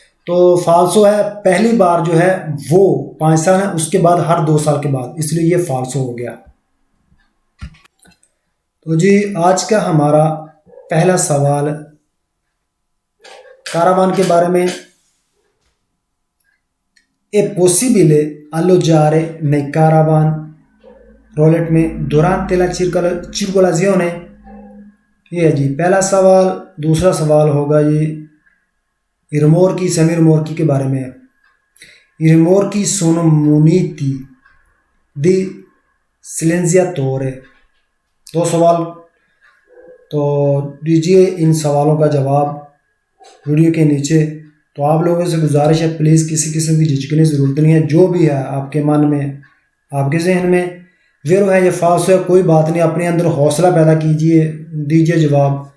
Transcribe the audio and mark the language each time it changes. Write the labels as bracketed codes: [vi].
[hi] तो फाल्सो है, पहली बार जो है वो 5 साल है, उसके बाद हर 2 साल के बाद, इसलिए ये फाल्सो हो गया। तो जी आज का हमारा पहला सवाल कारावान के बारे में। [it] È possibile alloggiare nei caravan रोलेट में durante la circolazione? [hi] ये है जी पहला सवाल। दूसरा सवाल होगा जी i rimorchi semi rimorchi के बारे में। [it] I rimorchi sono muniti di silenziatore। [hi] दो सवाल तो दीजिए इन सवालों का जवाब वीडियो के नीचे। तो आप लोगों से गुजारिश है, प्लीज़ किसी किस्म की झिझकने की ज़रूरत नहीं है। जो भी है आपके मन में, आपके जहन में, ज़ेरो है या फाल्स है, कोई बात नहीं, अपने अंदर हौसला पैदा कीजिए, दीजिए जवाब।